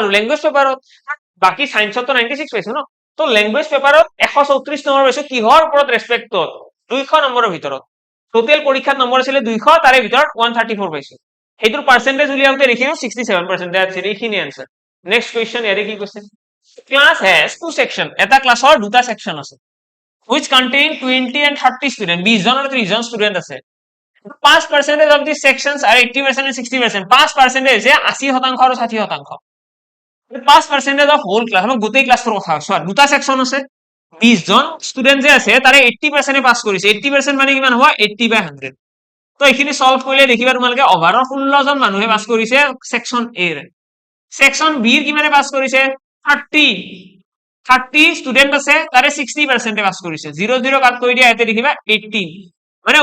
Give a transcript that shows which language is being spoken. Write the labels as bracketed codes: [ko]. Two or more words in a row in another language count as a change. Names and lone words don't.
[en] language paperত [as] বাকি সায়েন্সত তো 96 পাইছো ন তো [en] language paperত [as] 134 নম্বৰ পাইছো কিহৰ ওপৰত ৰেসপেক্টত 200 নম্বৰৰ ভিতৰত টোটেল পৰীক্ষাত নম্বৰ আছিল 200 তাৰে ভিতৰত 134 পাইছো হেতুৰ পার্সেন্টেজ উলিয়াওতে দেখিও 67% [en] that's it [as] এইখিনি আনসার [en] next question [as] ইয়াৰে কি কৈছে [en] class has two section [as] এটা ক্লাসৰ দুটা সেকশন আছে [en] which contain 20 and 30 student [as] 20 জন আৰু 30 জন স্টুডেন্ট আছে [en] 5% of these sections are 80% and 60% [as] 5% হৈছে 80% আৰু 60% [en] 5% of whole class [as] আমাৰ গোটেই ক্লাছৰ কথা আছে দুটা সেকশন আছে 20 জন স্টুডেন্ট যে আছে তাৰে 80% পাস কৰিছে 80% মানে কিমান হ'ব 80/100 তো এইখিনি সলভ কৰিলে দেখিবা তোমালোকে ওভাৰঅল 16 জন মানুহে পাস কৰিছে সেকশন এ ৰ সেকশন বি ৰ কিমানে পাস কৰিছে 30 স্টুডেন্ট আছে তাৰে 60% পাস কৰিছে 0 0 কাট কৰি দিয়া এতে দেখিবা 18 মানে